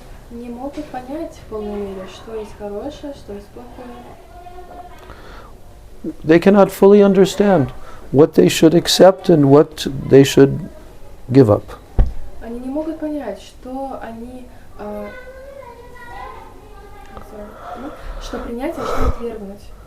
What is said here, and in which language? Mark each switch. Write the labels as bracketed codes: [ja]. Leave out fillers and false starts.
[ru] Не могут понять в полной мере, что есть хорошее, что есть плохое. [en] They cannot fully understand what they should accept and what they should give up. [ru] Они не могут понять, что они, что принять, а что отвергнуть.